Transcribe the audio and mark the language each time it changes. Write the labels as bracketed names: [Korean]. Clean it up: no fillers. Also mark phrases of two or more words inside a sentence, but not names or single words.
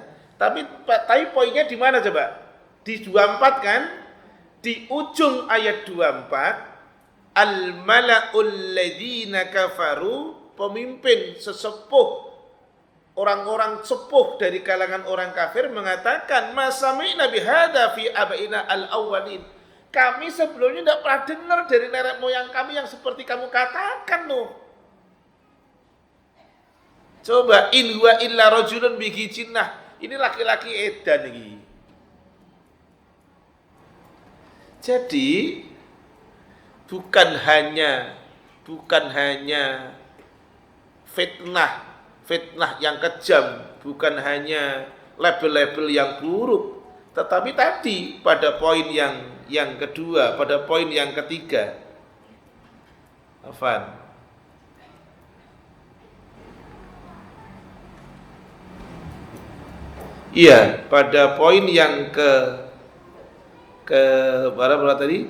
[Indonesian] Tapi poinnya di mana coba? Di 24 kan? Di ujung ayat 24, [Arabic] الملأ الذين كفروا, [Indonesian] pemimpin sesepuh orang-orang sepuh dari kalangan orang kafir mengatakan, [Arabic] ما سمعنا بهذا في آبائنا الأولين. [Indonesian] Kami sebelumnya tidak pernah dengar dari nenek moyang kami yang seperti kamu katakan, Nuh. Coba, [Arabic] إن هو إلا رجل به جنة. [Indonesian] Ini laki-laki edan ini. Jadi bukan hanya fitnah yang kejam, bukan hanya label-label yang buruk, tetapi tadi pada poin yang kedua, pada poin yang ketiga, Afan, iya, pada poin yang berapa tadi?